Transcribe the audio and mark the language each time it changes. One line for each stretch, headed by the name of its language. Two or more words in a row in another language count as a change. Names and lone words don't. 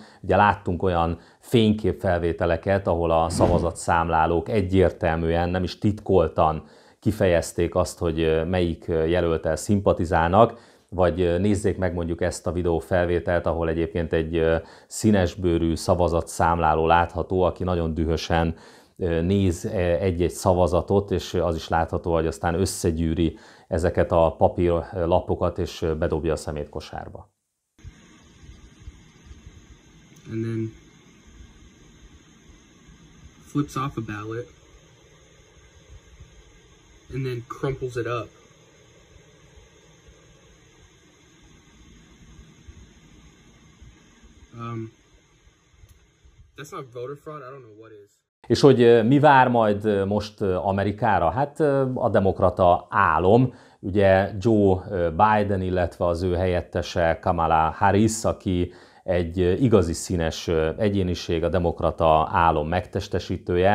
Hungarian: Ugye láttunk olyan fényképfelvételeket, ahol a szavazatszámlálók egyértelműen, nem is titkoltan kifejezték azt, hogy melyik jelölttel szimpatizálnak, vagy nézzék meg mondjuk ezt a videófelvételt, ahol egyébként egy színesbőrű szavazatszámláló látható, aki nagyon dühösen néz egy-egy szavazatot, és az is látható, hogy aztán összegyűri ezeket a papírlapokat, és bedobja a szemétkosárba.
English: And then flips off a ballot and then crumples it up. That's not voter fraud. I don't know what is.
Hungarian: És hogy mi vár majd most Amerikára? Hát a demokrata álom, ugye Joe Biden, illetve az ő helyettese Kamala Harris, aki egy igazi színes egyéniség, a demokrata álom megtestesítője.